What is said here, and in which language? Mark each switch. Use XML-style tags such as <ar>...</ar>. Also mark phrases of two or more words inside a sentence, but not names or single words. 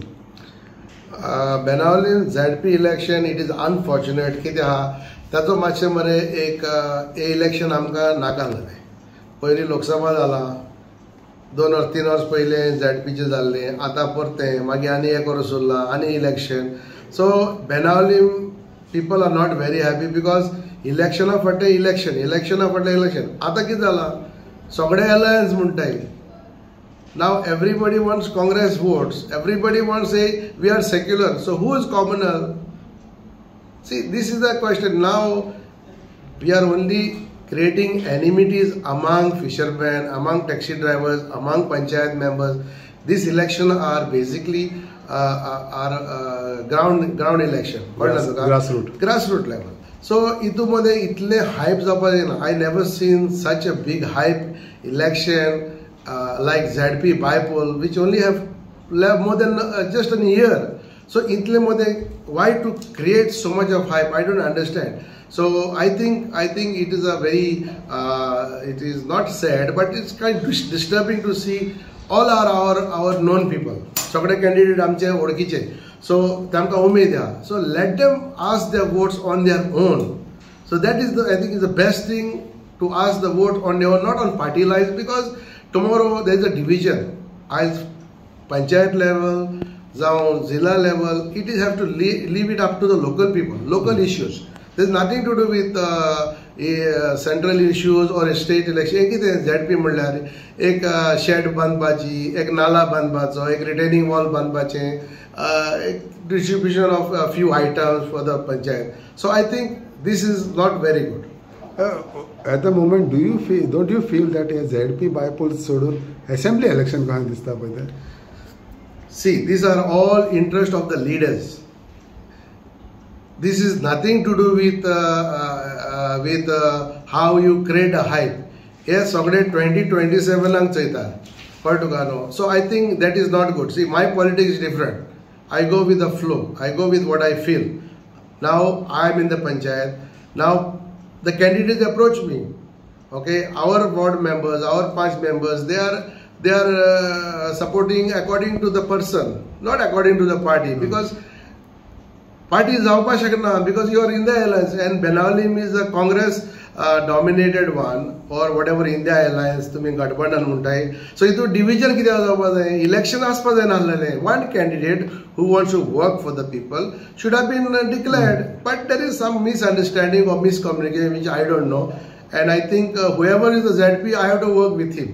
<kok>बेनावली ZP इलेक्शन</kok> <en>it is unfortunate</en> <kok>कितें आहा ताचो मातशें मरे एक इलेक्शन आमकां नाका जालें. पयलीं लोकसभा जाला 2 or 3 वर्स पयले ZPचें जाल्लें आतां परतें मागीर आनी 1 वर्स उरलां आनी इलेक्शन.</kok> <en>सो बेनावली people are not very happy because</en> <kok>इलेक्शना फाटलें इलेक्शना फाटलें इलेक्शन. आतां कितें जालां सगळे अलायन्स म्हणटाय.</kok> <en>Now everybody wants Congress votes. Everybody wants say we are secular. So who is communal? See, this is the question. Now we are only creating enmities among fishermen, among taxi drivers, among panchayat members. This election are basically ground election. Grassroots level. So</en> <kok>इतूमध्ये इतले hype जावपाक जायना.</kok> <en>I never seen such a big hype election like ZP Bipol, which only have more than just a year. So</en> <kok>इतले मध्ये</kok> <en>why to create so much of hype? I don't understand. So I think it is a very it is not sad, but it's kind of disturbing to see all are our known people.</en> <kok>सगळे candidate आमचे ओळखीचे. So तांकां उमेद आहा.</kok> <en>So let them ask their votes on their own. So that is I think is the best thing to ask the vote on their own, not on party lines, because tomorrow there is a division. As panchayat level, zilla level, it is have to leave it up to the local people, local issues. There is nothing to do with central issues or state election.</en> <kok>कितें ZP म्हणल्यार एक शेड बांदपाची, एक नाला बांदपाचो, एक रिटेनिंग वॉल बांदपाचें, एक</kok> <en>distribution of a few items for the panchayat. So I think this is not very good. At the moment, don't you feel that a ZP Bipol सोडून assembly election</en> <kok>कहाँ दिसता पळय?</kok> <en>See, these are all interest of the leaders. This is nothing to do with how you create a hype. Here,</en> <kok>सगळे 2027 लांक चयता, कळ्ळें तुका न्हू?</kok> <en>So I think that is not good. See, my politics is different. I go with the flow. I go with what I feel. Now I am in the panchayat. Now the candidates approach me. Okay, our ward members, our panch members, they are supporting according to the person, not according to the party, because party is</en> <kok>जावपाक शकना,</kok> <en>because you are in the alliance and Benaवली is a Congress dominated one or whatever India alliance</en> <kok>तुम्ही गठबंधन म्हणटाय. So इतून division कित्याक जावपाक जाय? Election आसपाक जाय नासलेलें.</kok> <en>One candidate who wants to work for the people should have been declared, but there is some misunderstanding or miscommunication which I don't know. And I think whoever is the ZP, I have to work with him.</en>